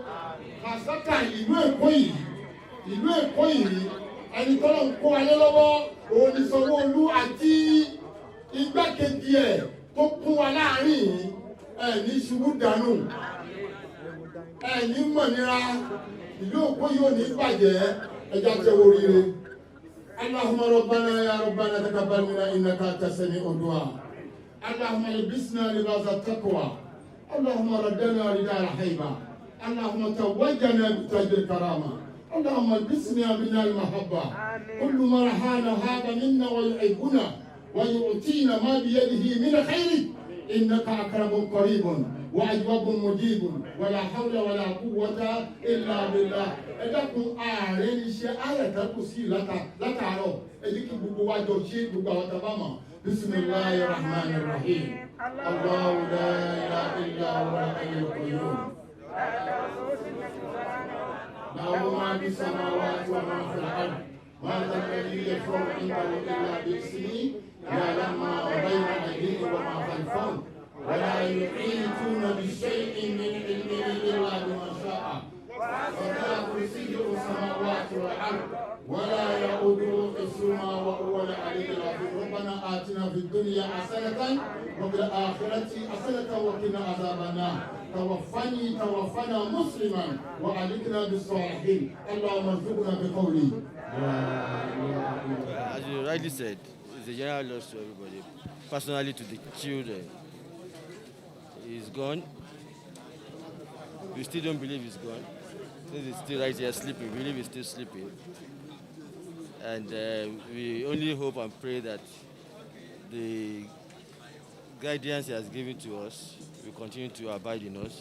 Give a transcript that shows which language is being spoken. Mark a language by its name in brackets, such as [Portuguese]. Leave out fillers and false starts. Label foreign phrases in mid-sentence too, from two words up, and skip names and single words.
[Yoruba] Kàṣátà ìlú Èkó yìí ẹni tọ́lọ̀ ń kó alẹ́ lọ́wọ́ òun ni Sanwó-Olú àti igbákejì ẹ̀ tó kún wa láàrin ẹ̀ní ṣubú dànù ẹ̀ní mọ̀nira ìlú Èkó yóò ní bàjẹ́ ẹja tẹ́wọ́ rire. [Arabic] اللهم ربنا يا ربنا تقبل منا إنك أنت السميع الدعاء. اللهم ألبسنا لباس التقوى اللهم ردنا رداء الهيبة. اللهم توجنا بتاج الكرامة. اللهم البسنا من المحبة كل ما رحانا هذا منا ويحبنا ويؤتينا ما بيده من خير إنك أكرم قريب وأجواب مجيب ولا حول ولا قوة إلا بالله. [Yoruba] ẹ̀dàkùn ààrẹ ní ṣe ayẹ̀tẹ̀kù sí látàárọ̀ èyí kí gbogbo wa jọ ṣe gbogbo àwọn tàbá mọ̀. [Arabic] بسم الله الرحمن الرحيم الله لا إله إلا هو الحي القيوم. له ما في السماوات وما في الأرض وهذا الذي يشفع عنده إلا بإذنه يعلم ما بين أيديهم وما خلفهم ولا يحيطون بشيء من علمه إلا بما شاء وسع كرسيه السماوات والأرض ولا يؤوده حفظهما وهو العلي العظيم. ربنا آتنا في الدنيا حسنة وفي الآخرة حسنة وقنا عذاب النار. توفنا مسلما وألحقنا بالصالحين. اللهم ارزقنا بقولي. [English] As you rightly said, it's a general loss to everybody. Personally, to the children, he's gone. We still don't believe he's gone. Since he's still right here sleeping, we believe he's still sleeping. And we only hope and pray that the guidance he has given to us will continue to abide in us.